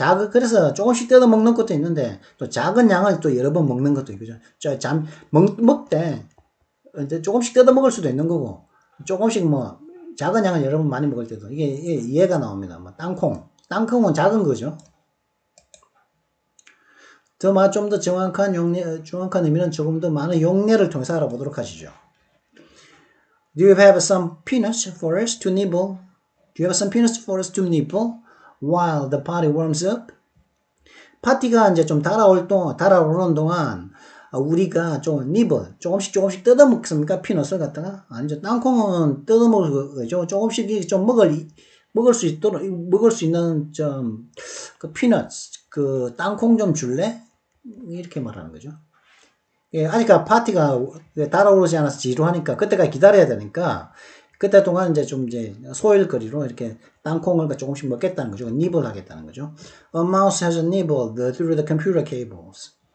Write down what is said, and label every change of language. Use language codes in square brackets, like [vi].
[ko] 그래서 조금씩 뜯어 먹는 것도 있는데, 또 작은 양을 또 여러 번 먹는 것도 있고, 먹때, 이제 조금씩 뜯어 먹을 수도 있는 거고, 조금씩 작은 양을 여러 번 많이 먹을 때도, 이게 이해가 나옵니다. 땅콩은 작은 거죠. 좀 더 정확한 의미는 조금 더 많은 용례를 통해서 알아보도록 하시죠. [en] Do you have some peanuts for us to nibble? Do you have some peanuts for us to nibble while the party warms up? [ko] 파티가 이제 좀 달아오르는 동안 우리가 좀 조금씩 뜯어 먹습니까? 피넛을 갖다가? 아니죠. 땅콩은 뜯어 먹을 거죠. 조금씩 좀 먹을 수 있는 그 피넛, 그 땅콩 좀 줄래? 이렇게 말하는 거죠. 예, 아직 파티가 달아오르지 않아서 지루하니까 그때까지 기다려야 되니까 그때 동안 이제 소일거리로 이렇게 땅콩을 조금씩 먹겠다는 거죠. nibble 하겠다는 거죠. [en] A mouse has nibbled through the computer cables.